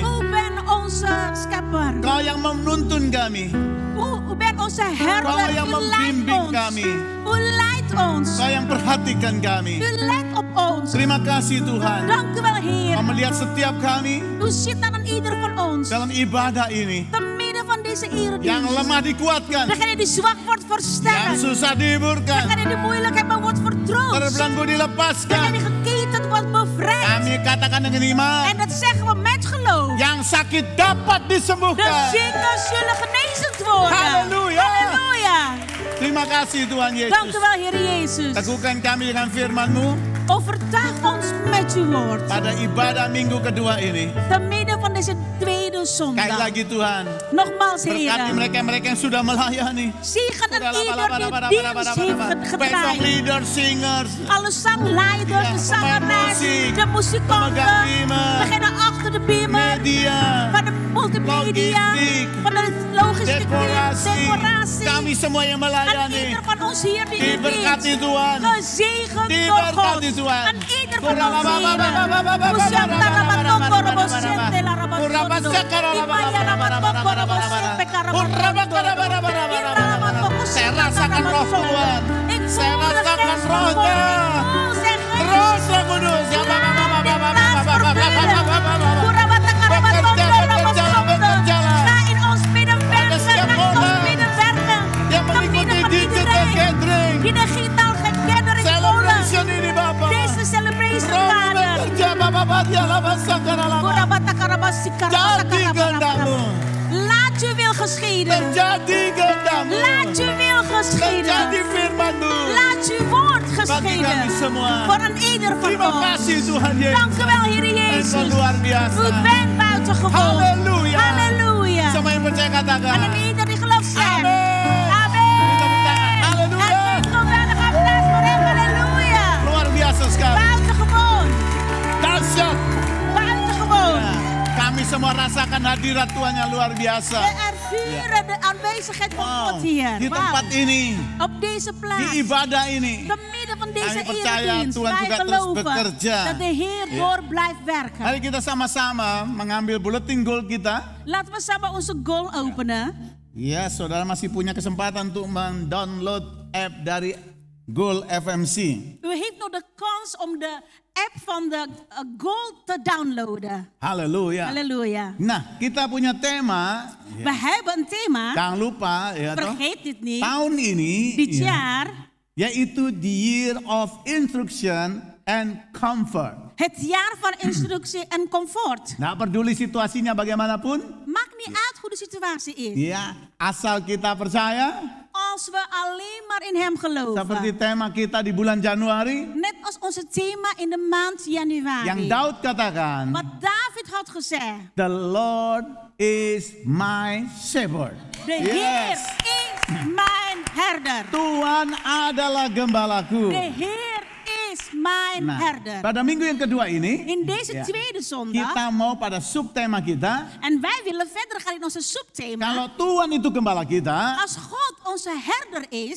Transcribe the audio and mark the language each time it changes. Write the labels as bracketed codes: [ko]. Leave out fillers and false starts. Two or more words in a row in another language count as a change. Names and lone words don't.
[nl] U bent onze schepper. [id] Kau yang menuntun kami. [nl] U bent onze herder. [id] Kau yang membimbing kami. [nl] U leidt ons. [id] Kau yang perhatikan kami. [nl] U let op ons. [id] Terima kasih Tuhan. [nl] Dank u wel, Heer. [id] Kau melihat setiap kami [nl] U ziet aan ieder van ons. [id] dalam ibadah ini. [nl] Te midden van deze eredienst. [id] Yang lemah dikuatkan. [nl] Degene die zwak wordt versterkt. [id] Yang susah dihiburkan. [nl] Degene die moeilijk hebben wordt vertroost. [id] Terbelenggu dilepaskan. [nl] Degene die geketend wordt bevrijd. [id] Kami katakan dengan iman. [nl] En dat zeggen we met geloof. [id] Yang sakit dapat [nl] De [id] disembuhkan. [nl] zieken zullen genezend worden. [id] Halleluja. [nl] Halleluja. [id] Terima kasih Tuhan [nl] Dank [id] Yesus. [nl] u wel, Heer Jezus. [id] Teguhkan kami dengan firman-Mu [nl] Overtuig ons met uw woord. [id] pada ibadah minggu kedua ini. [nl] Te midden van deze tweede [id] Sekali [nl] zondag. [id] lagi Tuhan. [nl] Nogmaals, [id] Berkati [nl] Heer. [id] mereka-mereka yang sudah melayani. [nl] Zegen en ieder die dienst heeft [id] Baik song [nl] gedraaid. [en] leaders, singers, [nl] Alle zangleiders, Ja, de zangeres, muziek, de muzikanten. [id] pemegang beamer, [nl] Degene achter de beamer. [id] media, [nl] Van de multimedia. [id] logistiek, [nl] Van de logistiek. [id] dekorasi. [nl] Decoratie. [id] Kami semua yang [nl] En [id] melayani. [nl] ieder van ons hier die hier [id] Diberkati [nl] dient. [id] Tuhan. [nl] Gezegend door God. [id] Diberkati Tuhan. [nl] En ieder van ons hier. Usyanta rabatoko robosente la rabasondo. Imaya rabatoko robosente karabasondo. Ira rabatoko [id] Saya rasakan roh Tuhan. [nl] Ik [id] Saya [nl] voel de [id] rasakan [nl] geest van [id] rohnya. [nl] God. Zeg [id] Roh Roh Kudus. Ya, [nl] Ga in ons midden werken. Ga in ons midden werken. [id] Yang [nl] Te midden [id] mengikuti [nl] van [id] digital [nl] iedereen. [id] gathering. [nl] Die digitaal gathering [id] Celebration ini Bapak. [nl] Deze celebration [id] Roh [nl] Vader. [id] bekerja Bapak dia lama sakara lama. Jadi kehendak-Mu. [nl] Laat uw wil geschieden. [id] Terjadi kehendak-Mu. [nl] Laat uw wil geschieden. [id] Terjadi firman-Mu. [nl] Laat uw woord [id] Bagi [nl] geschieden. [id] kami semua. [nl] Voor een ieder van [id] Terima [nl] ons. [id] kasih Tuhan Yesus. [nl] Dank u wel, Heer [id] Engkau [nl] Jezus. [id] luar biasa. [nl] U bent buitengewoon. [id] Halleluja. [nl] Halleluja. [id] Semua yang percaya katakan. [nl] En een ieder die gelooft zegt. [id] Amin. [nl] Amen. [id] Beri tepuk tangan. Halleluja. [nl] En een geweldige applaus voor hem. [id] Halleluja. Luar biasa sekali. [nl] Buitengewoon. [id] Dahsyat. [nl] Buitengewoon. [id] Ya, kami semua rasakan hadirat Tuhan yang luar biasa. [nl] We vieren de aanwezigheid van God hier. [id] Di tempat ini, [nl] Op deze plaats. [id] di ibadah ini, [nl] Te midden van deze [id] Kami percaya [nl] eredienst. [id] Tuhan [nl] Wij [id] juga terus [nl] geloven [id] bekerja. [nl] dat de Heer door blijft werken. [id] mari kita sama-sama mengambil bulletin gold kita. [nl] Laten we samen onze goal openen. [id] Ya, saudara masih punya kesempatan untuk mendownload app dari Gold FMC. [nl] U heeft nog de kans om de app van de Gold te downloaden. [id] Haleluya. [nl] Halleluja. [id] Nah, kita punya tema. [nl] We hebben een thema. [id] Jangan lupa, ya toh. [nl] Vergeet dit niet. [id] Tahun ini, [nl] Dit jaar. [id] yaitu [en] the year of instruction and comfort. [nl] Het jaar van instructie en comfort. [id] Nggak peduli situasinya bagaimanapun, [nl] Maakt niet uit hoe de situatie is. [id] ya asal kita percaya, [nl] Als we alleen maar in hem geloven. [id] seperti tema kita di bulan Januari, [nl] Net als onze thema in de maand januari. [id] yang Daud katakan, [nl] Wat David had gezegd. [en] the Lord is my shepherd. [nl] De Heer is mijn herder. [id] Tuhan adalah gembalaku. [nl] De Heer is mijn [id] Nah, [nl] herder. [id] pada minggu yang kedua ini, [nl] In deze [id] ya, [nl] tweede zondag. [id] kita mau pada subtema kita. [nl] En wij willen verder gaan in onze subthema. [id] Kalau Tuhan itu gembala kita, [nl] Als God onze herder is.